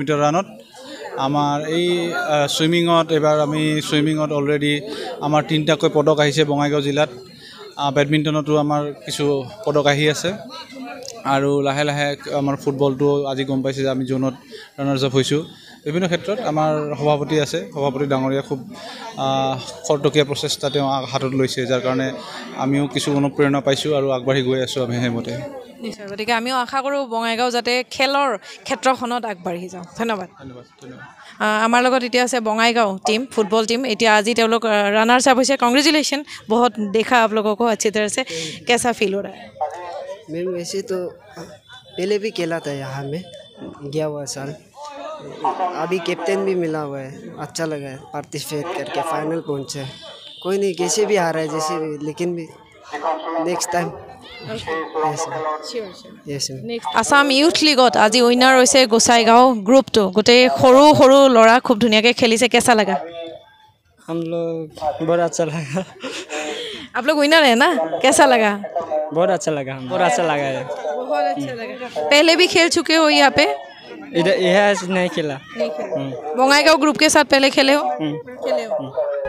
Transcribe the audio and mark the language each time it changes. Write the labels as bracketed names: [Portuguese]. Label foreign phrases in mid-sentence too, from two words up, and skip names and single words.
[Assamese] মিটাৰ ৰানত আমাৰ এই ছুইমিঙত এইবাৰ আমি ছুইমিঙত অলৰেডি আমাৰ 3টাকৈ পদক আহিছে বঙাইগাঁও জিলাত বেডমিণ্টনতো আমাৰ কিছু পদক আহি আছে আৰু লাহে লাহে আমাৰ ফুটবলটো আজি গম পাইছে যে আমি জোনত [English] runners up [Assamese] হৈছোঁ বিভিন্ন ক্ষেত্ৰত আমাৰ সভাপতি আছে সভাপতি ডাঙৰীয়া খুব খৰতকীয়া প্ৰচেষ্টা তেওঁ হাতত লৈছে যাৰ কাৰণে আমিও কিছু অনুপ্ৰেৰণা পাইছোঁ আৰু আগবাঢ়ি গৈ আছোঁ আমি সেইমতে নিশ্চয় গতিকে আমিও আশা কৰোঁ বঙাইগাঁও যাতে খেলৰ ক্ষেত্ৰখনত আগবাঢ়ি যাওঁ ধন্যবাদ আমাৰ লগত এতিয়া আছে বঙাইগাঁও টিম ফুটবল টিম এতিয়া আজি তেওঁলোক [English] runners up [Assamese] হৈছে কংগ্ৰেচুলেশ্যন [Hindi] बहुत देखा आप लोगों को अच्छी तरह से कैसा फील हो रहा है मैम वैसे तो पहले भी खेला था यहाँ में गया हुआ साल अभी कैप्टन भी मिला हुआ है अच्छा लगा है पार्टिसिपेट करके फाइनल पहुँचे कोई नहीं कैसे भी हारा है जैसे भी लेकिन भी [English] next time [Assamese] আসাম ইউথ লীগত আজি উইনাৰ হৈছে গোসাইগাঁও গ্ৰুপটো গোটেই সৰু সৰু ল'ৰা খুব ধুনীয়াকৈ খেলিছে কেঁচা লগা [Hindi] हम लोग बहुत अच्छा लगा आप लोग विनर है ना कैसा लगा बहुत अच्छा लगा है बहुत अच्छा लगा पहले भी खेल चुके हो यहाँ पे इधर यह नहीं खेला बंगाईगांव ग्रुप के साथ पहले खेले हो